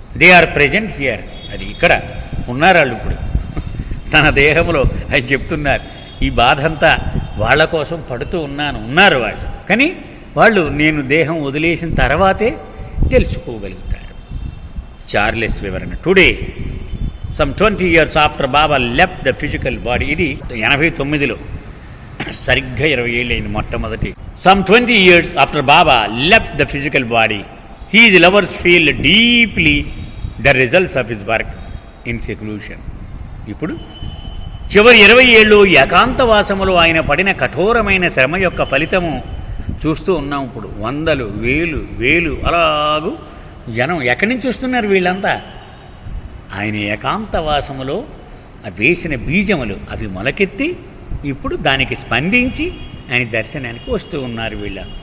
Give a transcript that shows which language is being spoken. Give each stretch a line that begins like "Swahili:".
English: They are present here.
Telugu: అది ఇక్కడ ఉన్నారు వాళ్ళు ఇప్పుడు తన దేహంలో. ఆయన చెప్తున్నారు ఈ బాధ అంతా వాళ్ళ కోసం పడుతూ ఉన్నారు వాళ్ళు. కానీ వాళ్ళు నేను దేహం వదిలేసిన తర్వాతే తెలుసుకోగలుగుతారు. చార్లెస్ వివరణ.
English: today some 20 years after Baba left the physical body,
Telugu: ఇది 89లో సరిగ్గా 20 ఏళ్ళు అయింది మొట్టమొదటి.
English: Some 20 years after Baba left the physical body, his lovers feel deeply the results of his work in seclusion.
Telugu: ఇప్పుడు చివరి 20 ఏళ్ళు ఏకాంతవాసములో ఆయన పడిన కఠోరమైన శ్రమ యొక్క ఫలితము చూస్తూ ఉన్నాం. ఇప్పుడు వందలు వేలు అలాగూ జనం ఎక్కడి నుంచి వస్తున్నారు వీళ్ళంతా? ఆయన ఏకాంతవాసములో వేసిన బీజములు అవి మొలకెత్తి ఇప్పుడు దానికి స్పందించి ఆయన దర్శనానికి వస్తూ ఉన్నారు వీళ్ళ.